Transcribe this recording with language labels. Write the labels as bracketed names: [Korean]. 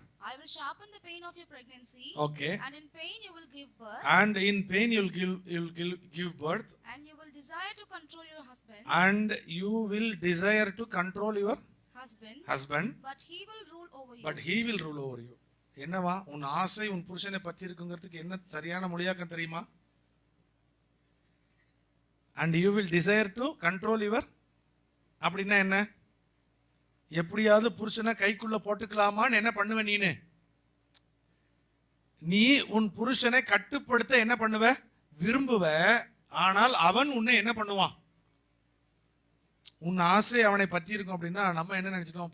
[English] I will sharpen the pain of your pregnancy. Okay. And in pain you will give birth. And in pain you'll give birth. And you will desire to control your husband. And you will desire to control your husband. But he will rule over you. But he will rule over you. [Tamil] என்னவா உன் ஆசை உன் புருஷனை பற்றி இருக்குங்கிறதுக்கு என்ன சரியான மொழியாக்கம் தெரியுமா? [English] And you will desire to control your, [Tamil] அப்படின்னா என்ன? எப்படியாவது புருஷனை கைக்குள்ள போட்டுக்கலாமான்னு என்ன பண்ணுவ நீ உன் புருஷனை கட்டுப்படுத்த என்ன பண்ணுவ? விரும்புவ. ஆனால் அவன் உன்னை என்ன பண்ணுவான்? உன் ஆசை அவனை பற்றி இருக்கும் அப்படின்னா நம்ம என்ன நினைச்சிட்டோம்?